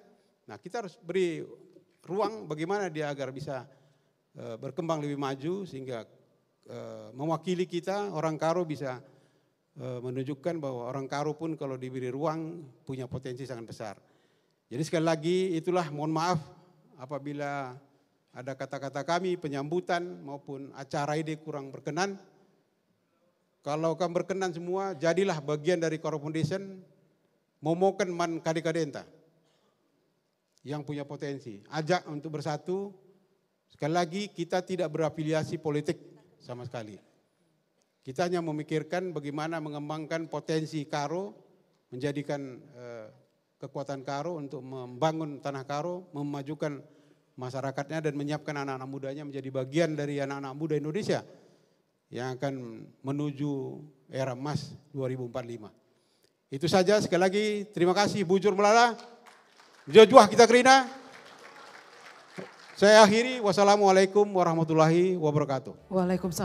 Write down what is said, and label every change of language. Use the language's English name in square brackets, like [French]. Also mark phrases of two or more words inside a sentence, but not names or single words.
[Indonesian] Nah kita harus beri ruang bagaimana dia agar bisa berkembang lebih maju sehingga mewakili kita, orang Karo bisa menunjukkan bahwa orang Karo pun kalau diberi ruang punya potensi sangat besar. Jadi sekali lagi itulah mohon maaf apabila ada kata-kata kami penyambutan maupun acara ini kurang berkenan. [Batak Karo] Kalau kamu berkenan semua jadilah bagian dari Karo Foundation, momoken man kadek-kadenta yang punya potensi. [Indonesian] Ajak untuk bersatu. Sekali lagi kita tidak berafiliasi politik sama sekali. Kita hanya memikirkan bagaimana mengembangkan potensi Karo, menjadikan kekuatan Karo untuk membangun Tanah Karo, memajukan masyarakatnya dan menyiapkan anak-anak mudanya menjadi bagian dari anak-anak muda Indonesia yang akan menuju era emas 2045. Itu saja, sekali lagi terima kasih [Batak Karo] Bujur Melala. Jojuah kita kerina. [Indonesian] Saya akhiri, [Arabic] والسلام عليكم ورحمة الله وبركاته. Waalaikumsalam.